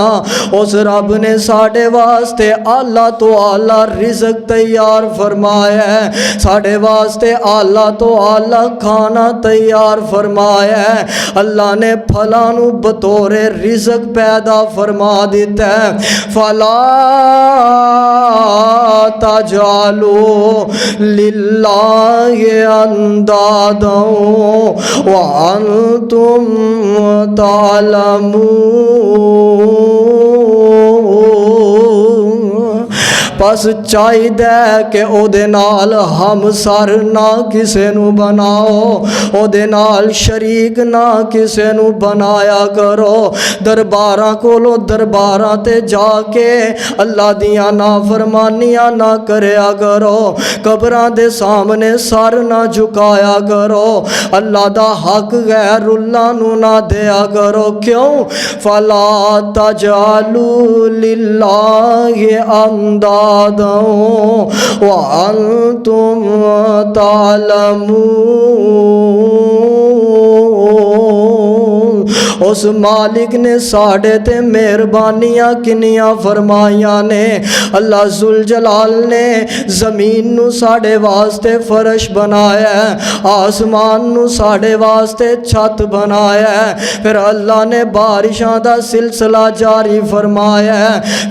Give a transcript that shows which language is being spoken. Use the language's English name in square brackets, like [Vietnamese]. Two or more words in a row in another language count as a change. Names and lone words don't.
[Punjabi] ਉਸ ਰੱਬ ਨੇ ਸਾਡੇ ਵਾਸਤੇ ਆਲਾ ਤੋਂ ਆਲਾ ਰਿਜ਼ਕ ਤਿਆਰ ਫ਼ਰਮਾਇਆ ਹੈ, ਸਾਡੇ ਵਾਸਤੇ ਆਲਾ ਤੋਂ ਆਲਾ ਖਾਣਾ ਤਿਆਰ ਫ਼ਰਮਾਇਆ ਹੈ। ਅੱਲਾਹ ਨੇ ਫਲਾਂ ਨੂੰ ਬਤੌਰੇ ਰਿਜ਼ਕ ਪੈਦਾ ਫ਼ਰਮਾ ਦਿੱਤਾ ਹੈ। [Arabic] فلا تجعلوا لله أندادا وأنتم تعلمون. [Punjabi] ਬਸ ਚਾਹੀਦਾ ਕਿ ਓਦੇ ਨਾਲ ਹਮ ਸਰ ਨਾ ਕਿਸੇ ਨੂੰ ਬਣਾਓ, ਓਦੇ ਨਾਲ ਸ਼ਰੀਕ ਨਾ ਕਿਸੇ ਨੂੰ ਬਣਾਇਆ ਕਰੋ। ਦਰਬਾਰਾਂ ਕੋਲੋਂ ਦਰਬਾਰਾਂ ਤੇ ਜਾ ਕੇ ਅੱਲਾਹ ਦੀਆਂ ਨਾਫ਼ਰਮਾਨੀਆਂ ਨਾ ਕਰਿਆ ਕਰੋ, ਕਬਰਾਂ ਦੇ ਸਾਹਮਣੇ ਸਿਰ ਨਾ ਝੁਕਾਇਆ ਕਰੋ, ਅੱਲਾਹ ਦਾ ਹੱਕ ਗ਼ੈਰੁੱਲਾਹ ਨੂੰ ਨਾ ਦਿਆ ਕਰੋ। ਕਿਉਂ? [Arabic] فلا تجعلوا لله أندادا وأنتم تعلمون. [Punjabi] ਉਸ ਮਾਲਿਕ ਨੇ ਸਾਡੇ ਤੇ ਮਿਹਰਬਾਨੀਆਂ ਕਿੰਨੀਆਂ ਫ਼ਰਮਾਈਆਂ ਨੇ। अल्लाह [Arabic] ذو الجلال [Punjabi] ਨੇ ਜ਼ਮੀਨ ਨੂੰ ਸਾਡੇ ਵਾਸਤੇ ਫ਼ਰਸ਼ ਬਣਾਇਆ ਹੈ, ਅਸਮਾਨ ਨੂੰ ਸਾਡੇ ਵਾਸਤੇ ਛੱਤ ਬਣਾਇਆ ਹੈ, ਫਿਰ ਅੱਲਾਹ ਨੇ ਬਾਰਿਸ਼ਾਂ ਦਾ ਸਿਲਸਿਲਾ ਜਾਰੀ ਫ਼ਰਮਾਇਆ ਹੈ।